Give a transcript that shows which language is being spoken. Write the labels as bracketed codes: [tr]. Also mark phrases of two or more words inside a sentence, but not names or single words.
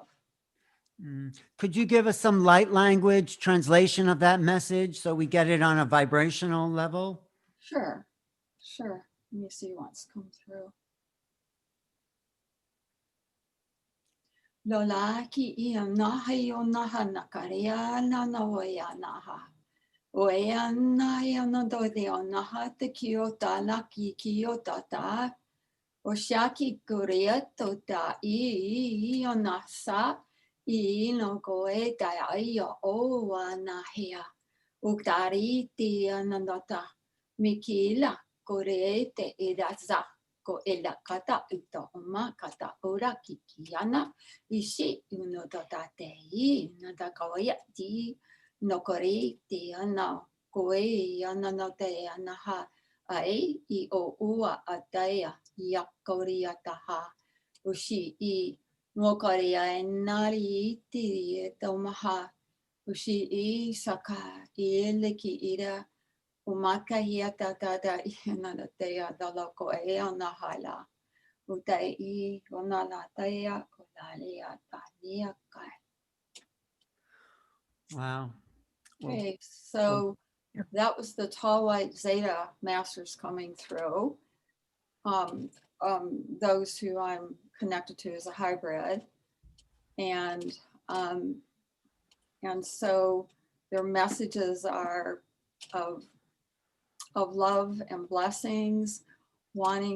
[en] Could you give us some light language translation of that message so we get it on a vibrational level? Sure. Let me see what's come through. Lola ki ia naha yo naha nakaria na noya naha. Oea na ia na dodi o naha te kiota laki kiota ta. O shaki kuria to ta I o nasa. I no koe ta ia o wa nahia. Uktari ti anandata. Mikila kore te iraza. Ko ela kata ito uma kata ora kikiana ishi uno dotate I nada kawaya ti no kore te ana koe ana no te anaha ai I o ua ataya yakoria taha ushi I no korea nari ti tomaha ushi I saka I leki ira Umaka hia tata ina na teia daloko e ona hala. Utai I ona la teia o la lea tania kai. Wow. Okay, so that was the tall white Zeta masters coming through. Those who I'm connected to as a hybrid. And so their messages are of love and blessings, wanting